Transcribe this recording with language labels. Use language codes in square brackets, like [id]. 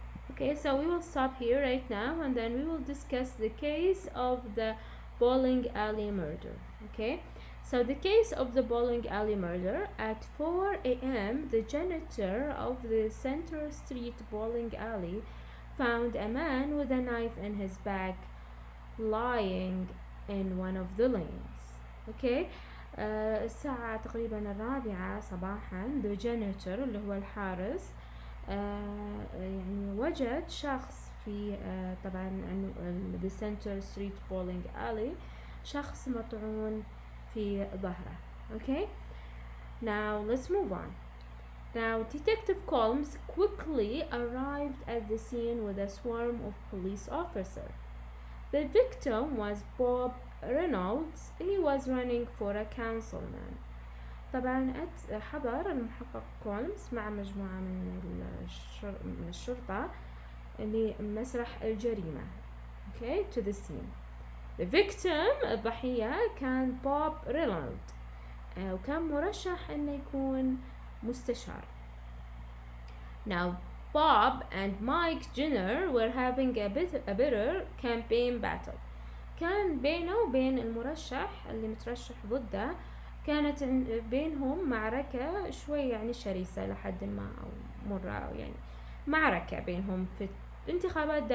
[en] Okay, so we will stop here right now and then we will discuss the case of the bowling alley murder. Okay, so the case of the bowling alley murder. At 4 a.m., the janitor of the Center Street bowling alley found a man with a knife in his back lying in one of the lanes. [ar] Okay, الساعة تقريبا 4 صباحا the janitor اللي هو الحارس يعني وجد شخص في طبعا the Center Street bowling alley شخص مطعون في ظهره. [en] Okay, now let's move on. Now, Detective Combs quickly arrived at the scene with a swarm of police officers. The victim was Bob Reynolds. He was running for a councilman. [ar] طبعا حضر المحقق كولمز مع مجموعة من الشرطة لمسرح الجريمة. [en] Okay, to the scene. The victim [ar] الضحية كان بوب رينولد وكان مرشح إنه يكون مستشار. [en] Now, Bob and Mike Jenner were having a bitter campaign battle. [ar] كان بينه وبين المرشح اللي مترشح ضده كانت بينهم معركة شوي يعني شرسة لحد ما أو مرة يعني معركة بينهم في الانتخابات.